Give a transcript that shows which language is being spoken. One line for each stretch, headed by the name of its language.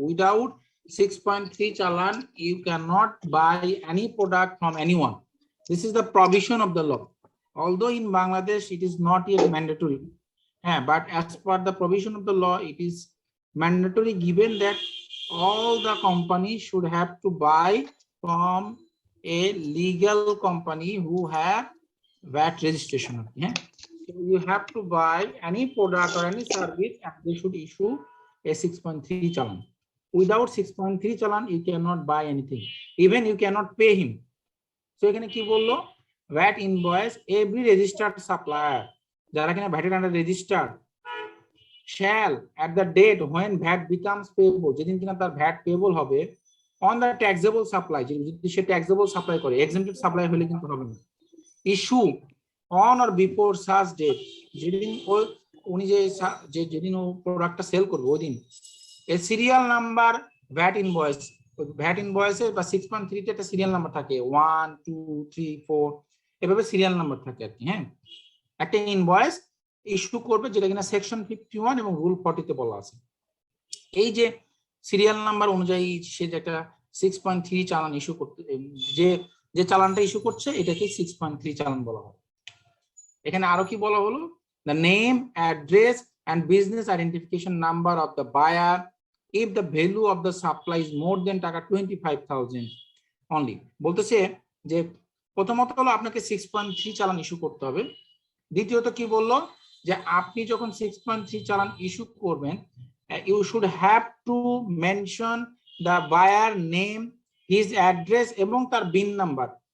English: Without 6.3 চালান you can not buy any product from anyone. This is the provision of the law. Although in Bangladesh it is not yet mandatory, but as per the provision of the law, it is mandatory, given that all the companies should have to buy from a legal company who have VAT registration. So you have to buy any product or any service and they should issue a 6.3 challan. Without 6.3 challan you cannot buy anything, even you cannot pay him. So
Bangla: এখানে কি বললো?
English: VAT invoice, every registered supplier,
Bangla: যারা কিনা
English: VAT under registered, shall at the date when VAT becomes payable,
Bangla: যেদিন কিনা তার VAT payable হবে,
English: on the taxable supply,
Bangla: যদি সে taxable supply করে, exempted supply হলে কিন্তু হবে না,
English: issue on or before such date,
Bangla: যেদিন উনি যেদিন ও প্রোডাক্টটা সেল করবে ওই দিন এর সিরিয়াল নাম্বার ভ্যাট ইনভয়েসে বা 6.3 তে একটা সিরিয়াল নাম্বার থাকে 1 2 3 4 এভাবে সিরিয়াল নাম্বার থাকে আর কি। হ্যাঁ, একটা ইনভয়েস ইস্যু করবে যেটা কিনা সেকশন 51 এবং রুল 40 তে বলা আছে। এই যে সিরিয়াল নাম্বার অনুযায়ী সে যে একটা 6.3 চালান ইস্যু করতে, যে চালানটা ইস্যু করছে এটাকে 6.3 চালান বলা হয়। এখানে আরো কি বলা হলো,
English: the name, address and business identification number of the buyer if the value of the supply is more than taka 25,000 only।
Bangla: বলতেছে যে প্রথমত হলো আপনাকে 6.3 চালান ইস্যু করতে হবে। দ্বিতীয়ত কি বললো যে আপনি যখন 6.3 চালান ইস্যু করবেন
English: you should have to mention the buyer name, his address
Bangla: এবং তার বিন নাম্বার।